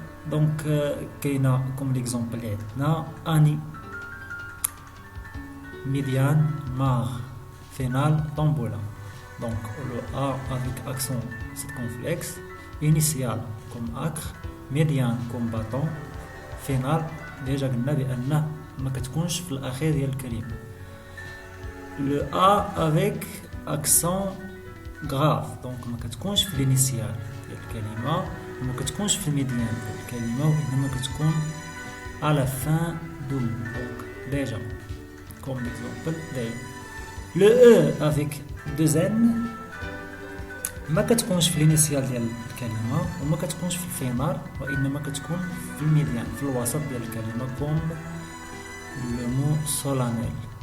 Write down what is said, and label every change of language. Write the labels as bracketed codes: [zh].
[ar] دونك كاينه كوم ليكزامبل اللي عندنا اني، ميديان، مار، فينال، طامبولا. [fr] Donc le A avec accent circonflexe, initial comme acre, médian comme bâton, final déjà قلنا بأنه ما كتكونش في الأخير ديال الكلمة. [ar] Le A avec accent grave donc ما كتكونش في الانيسيال ديال الكلمة، وما كتكونش في الميديان ديال الكلمة، وإنما كتكون à la fin دوم. [fr] donc déjà comme l'exemple déjà. [ar] Le E avec deux N ما كتكونش في الانيسيال ديال الكلمه وما كتكونش في الفينال، وانما كتكون في الميديان في الوسط ديال الكلمه كوم لو مو solennel.